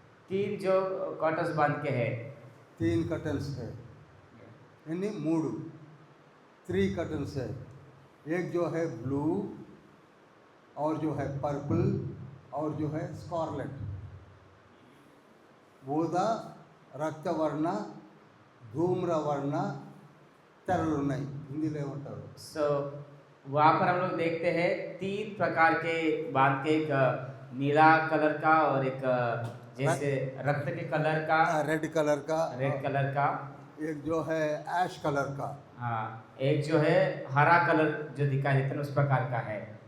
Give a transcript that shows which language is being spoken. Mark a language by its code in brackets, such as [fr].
[hi] 3 जो कॉटस बांध के है। 3 कर्टन्स है. यानी 3 कर्टन्स है. एक जो है ब्लू, और जो है पर्पल, और जो है स्कारलेट. [te] ఊదా, రక్తవర్ణ, ధూమ్రవర్ణ తెరలు ఉన్నాయి. హిందీలో ఏమంటారు? [hi] सो वहाँ पर हम लोग देखते हैं 3 प्रकार के बांध के, एक नीला कलर का और एक जैसे रक्त के कलर का, रेड कलर का, रेड कलर का, एक जो है ऐश कलर का. हाँ, एक जो है हरा कलर जो दिखाई देता है उस प्रकार का है।